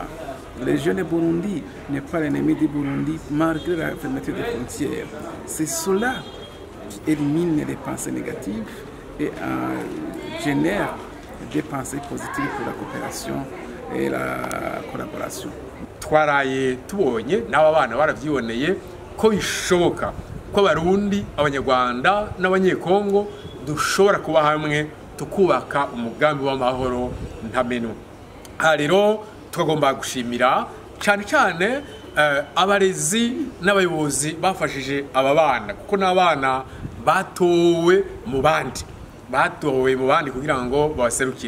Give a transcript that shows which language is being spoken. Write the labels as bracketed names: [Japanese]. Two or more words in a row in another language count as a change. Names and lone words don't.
[French] Le jeune Burundi n'est pas l'ennemi du Burundi malgré la fermeture des frontières. C'est cela qui élimine les pensées négatives et génère des pensées positives pour la coopération et la collaboration. [Rundi] Twaraye tubonye n'aba bana baravyiboneye ko bishoboka ko Abarundi, Abanyarwanda n'Abanyekongo dushobora kuba hamwe tukubaka umugambi w'amahoro ntamenu. Rero twagomba gushimira cyane cyane abarezi n'abayobozi bafashije aba bana kuko n'abana batowe mu bandi kugira ngo baserukire.